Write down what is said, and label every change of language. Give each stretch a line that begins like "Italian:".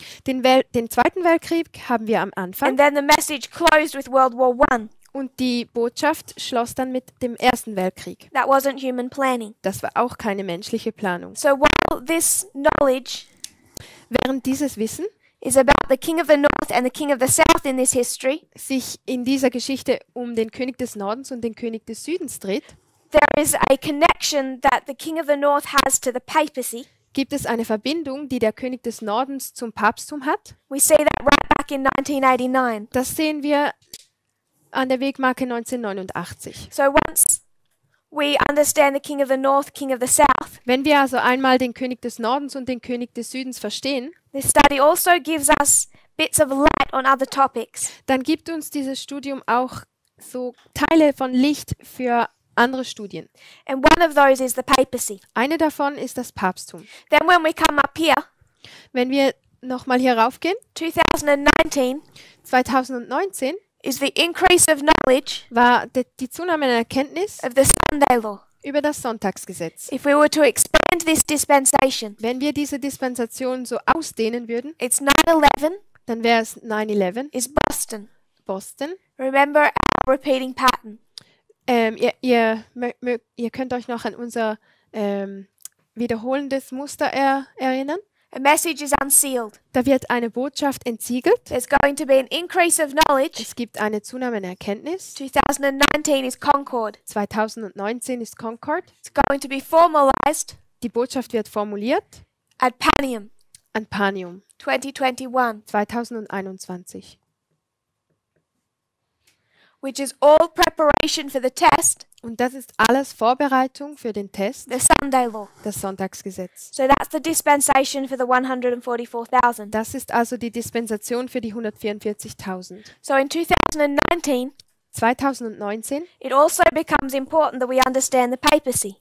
German: Den Zweiten Weltkrieg haben wir am Anfang
English: and then the message closed with World War I.
German: und die Botschaft schloss dann mit dem Ersten Weltkrieg.
English: That wasn't human planning.
German: Das war auch keine menschliche Planung.
English: So while this knowledge
German: Während dieses Wissen
English: is about the King of the North and the King of the South in this history,
German: sich in dieser Geschichte um den König des Nordens und den König des Südens dreht,
English: there is a connection that the King of the North has to the papacy,
German: gibt es eine Verbindung, die der König des Nordens zum Papsttum hat.
English: We see that right back in 1989.
German: Das sehen wir an der Wegmarke 1989.
English: So once we understand the king of the north, king of the south,
German: Wenn wir also einmal den König des Nordens und den König des Südens verstehen,
English: this study also gives us bits of light on other topics.
German: dann gibt uns dieses Studium auch so Teile von Licht für andere Studien.
English: And one of those is the papacy.
German: Eine davon ist das Papsttum.
English: Then when we come up here,
German: Wenn wir nochmal hier raufgehen,
English: 2019
German: 2019
English: is the increase of knowledge
German: war die Zunahme der Erkenntnis
English: of the Sunday law.
German: über das Sonntagsgesetz.
English: If we were to expand this dispensation,
German: Wenn wir diese Dispensation so ausdehnen würden,
English: it's 9/11
German: dann wäre es 9/11,
English: is Boston.
German: Boston.
English: Remember our repeating pattern.
German: Ihr könnt euch noch an unser wiederholendes Muster erinnern.
English: A message is unsealed.
German: Da wird eine Botschaft entsiegelt.
English: There's going to be an increase of knowledge.
German: Es gibt eine Zunahme an Erkenntnis.
English: 2019 is Concord.
German: 2019 ist Concord.
English: It's going to be formalized
German: Die Botschaft wird formuliert
English: at Panium
German: an Panium
English: 2021,
German: 2021.
English: which is all preparation for the test,
German: Und das ist alles Vorbereitung für den Test,
English: the Sunday law.
German: das Sonntagsgesetz.
English: So that's the dispensation for the 144,000.
German: Das ist also die Dispensation für die 144.000.
English: So in 2019,
German: 2019
English: it also becomes important that we understand the papacy.